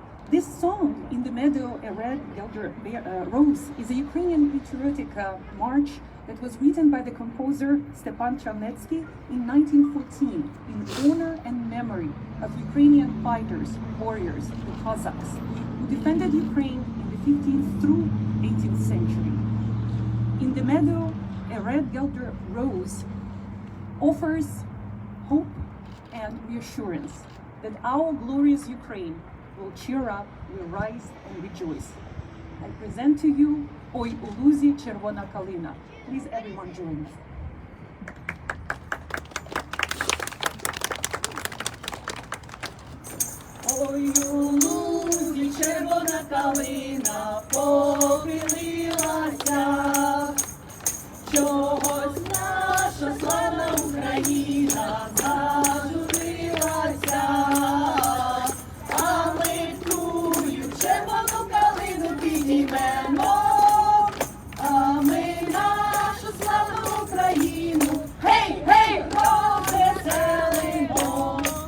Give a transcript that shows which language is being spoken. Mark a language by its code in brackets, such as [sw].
[en] This song, In the Meadow, a Red Elder Rose, is a Ukrainian patriotic march that was written by the composer Stepan Chernetsky in 1914 in honor and memory of Ukrainian fighters, warriors, the Cossacks, who defended Ukraine in the 15th through 18th century. In the Meadow, a Red Elder Rose offers hope and reassurance that our glorious Ukraine will cheer up, will rise and rejoice. I present to you [uk] Ой у лузі червона калина. [en] Please everyone join us. [uk] Ой у лузі червона калина похилилася, чогось наша славна Україна зажурилася, а ми тую червону калину підіймемо, а ми нашу славну Україну, гей, гей, розвеселимо.